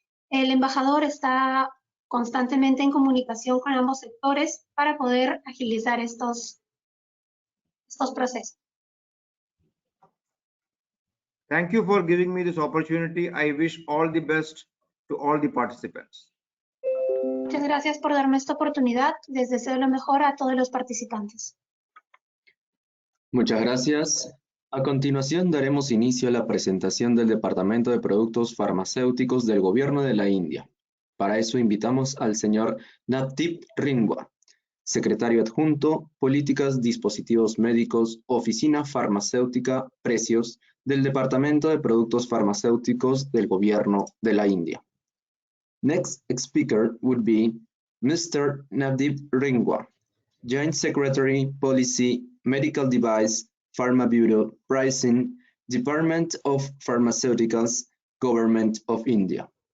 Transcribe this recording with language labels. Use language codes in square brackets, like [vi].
[es] El embajador está constantemente en comunicación con ambos sectores para poder agilizar estos procesos. [en] Thank you for giving me this opportunity. I wish all the best to all the participants. [es] Muchas gracias por darme esta oportunidad. Les deseo lo mejor a todos los participantes. Muchas gracias. A continuación daremos inicio a la presentación del Departamento de Productos Farmacéuticos del Gobierno de la India. Para eso invitamos al señor Navdeep Ringwa, Secretario Adjunto, Políticas, Dispositivos Médicos, Oficina Farmacéutica, Precios del Departamento de Productos Farmacéuticos del Gobierno de la India. [en] Next speaker would be Mr. Navdeep Ringwa, Joint Secretary, Policy, Medical Device, Pharma Bureau, Pricing, Department of Pharmaceuticals, Government of India.